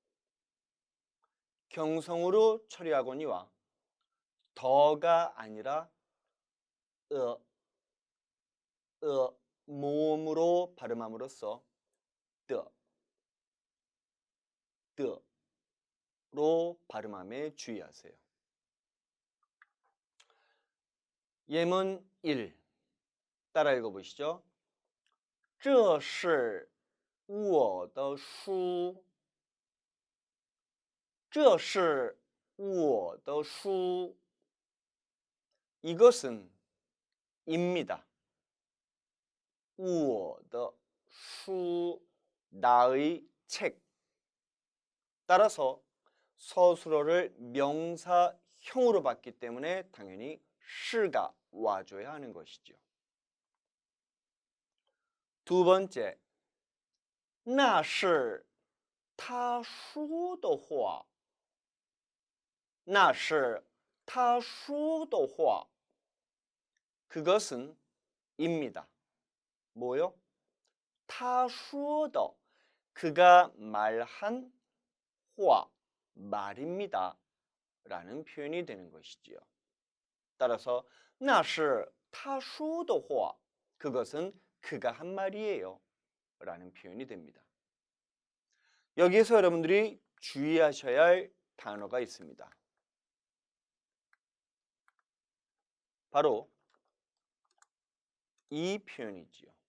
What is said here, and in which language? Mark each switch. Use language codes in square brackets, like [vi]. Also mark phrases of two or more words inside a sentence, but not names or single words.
[ko] 경성으로 처리하거니와 더가 아니라 모음으로 발음함으로써 뜨로 발음함에 주의하세요. 예문 1 따라 읽어보시죠. [zh] 这是我的书这是我的书 [ko] 이것은 입니다. [zh] 我的书 [ko] 나의 책. 따라서 서술어를 명사형으로 봤기 때문에 당연히 시가 와줘야 하는 것이죠. 두 번째, [zh] 那是他说的话那是他说的话 [ko] 그것은 입니다. 뭐요? [zh] 他说的 [ko] 그가 말한 话 말입니다. 라는 표현이 되는 것이지요. 따라서 [zh] 那是他说的话 [ko] 그것은 그가 한 말이에요. 라는 표현이 됩니다. 여기에서 여러분들이 주의하셔야 할 단어가 있습니다. 바로 이 표현이지요.